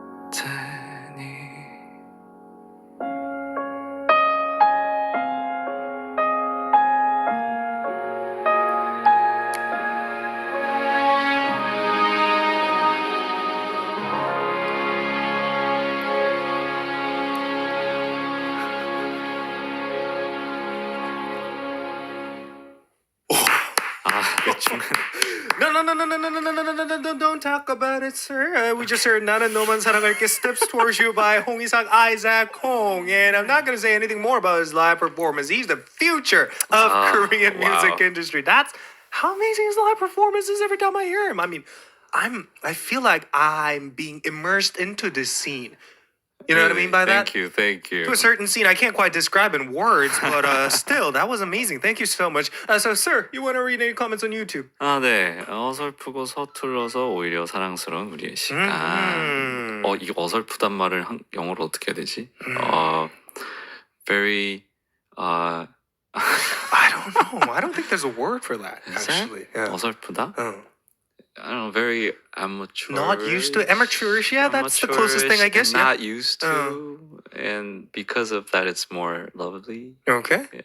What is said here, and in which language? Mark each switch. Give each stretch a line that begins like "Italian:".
Korean: 테니 그 중간
English: No, don't talk about it, sir. We just heard 나는 너만 사랑할게 Steps Towards You by 홍이삭 Isaac Hong. And I'm not going to say anything more about his live performance. He's the future of Korean wow. music industry. That's how amazing his live performance is every time I hear him. I mean, I feel like I'm being immersed into this scene. You know what I mean by that? Thank you. To a certain scene, I can't quite describe in words, but still, that was amazing. Thank you so much. So, sir, you want to read any comments on YouTube?
Korean: 아, 네. 어설프고 서툴러서 오히려 사랑스러운 우리의 시간. 이 어설프단 말을 영어로 어떻게 해야 되지?
English: Very I don't know. I don't think there's a word for that, is actually. that? 어설프다? I don't know, very amateur. Not used to amateurish. Yeah, that's the closest thing, I guess. Yeah. Not used to, and because of that, it's more lovely. Okay.